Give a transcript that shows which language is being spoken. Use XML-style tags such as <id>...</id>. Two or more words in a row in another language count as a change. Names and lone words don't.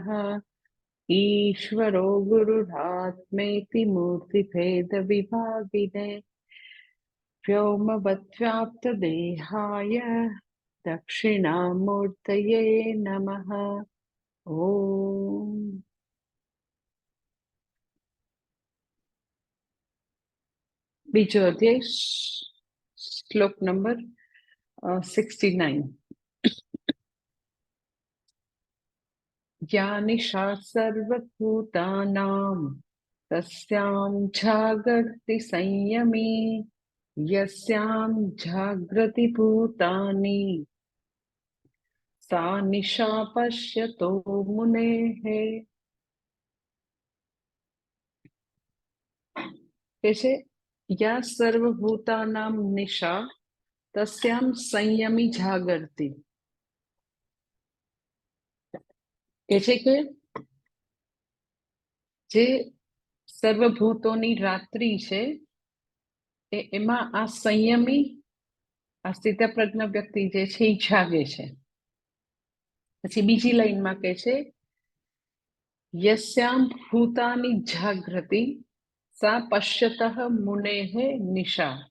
<sa>ईश्वरो गुरुरात्मेति मूर्तिभेदविभागिने व्योमवद्व्याप्तदेहाय दक्षिणामूर्तये नमः।</sa> <gu>ॐ બીજો અધ્યાય શ્લોક નંબર 69।</gu> <sa>या निशा सर्वभूतानां तस्यां जागर्ति संयमी यस्यां जागृति भूतानि सा निशा पश्यतो मुनेः। कैसे या सर्वभूतानां निशा तस्यां संयमी जागर्ति।</sa> <gu>કૈસે કે જે સર્વભૂતોની રાત્રિ છે એમાં આ સંયમી આ સ્થિતપ્રજ્ઞ વ્યક્તિ જે છે એ જાગે છે। પછી બીજી લાઈનમાં કહે છે</gu> <sa>યસ્યામ ભૂતાની જાગૃતિ સા પશ્યતઃ મુનેઃ નિશા।</sa>